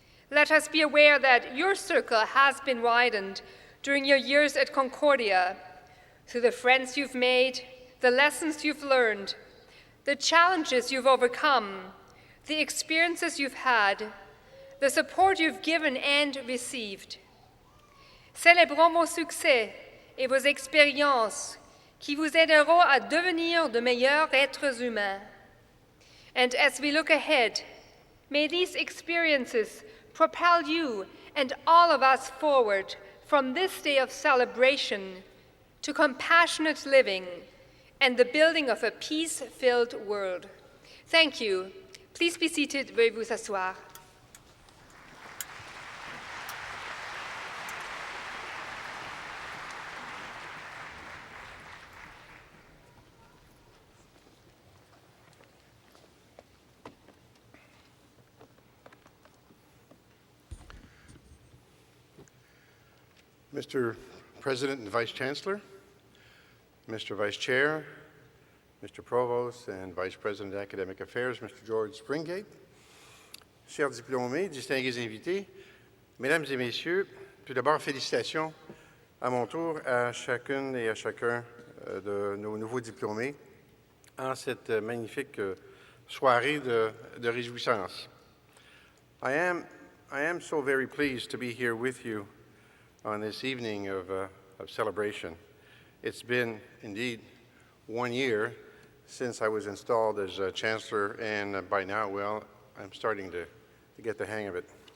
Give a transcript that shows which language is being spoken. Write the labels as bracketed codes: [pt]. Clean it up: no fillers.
[en] Let us be aware that your circle has been widened during your years at Concordia, through the friends you've made, the lessons you've learned, the challenges you've overcome, the experiences you've had, the support you've given and received. [fr] Célébrons vos succès et vos expériences qui vous aideront à devenir de meilleurs êtres humains. [en] And as we look ahead, may these experiences propel you and all of us forward from this day of celebration to compassionate living and the building of a peace-filled world. Thank you. Please be seated. [fr] Veuillez vous asseoir. [en] Mr. President and Vice Chancellor, Mr. Vice Chair, Mr. Provost and Vice President of Academic Affairs, Mr. [fr] George Springate, chers diplômés, distingués invités, Mesdames et Messieurs, tout d'abord, félicitations à mon tour à chacune et à chacun de nos nouveaux diplômés en cette magnifique soirée de réjouissance. [en] I am so very pleased to be here with you on this evening of celebration. It's been indeed 1 year since I was installed as Chancellor, and by now, well, I'm starting to get the hang of it.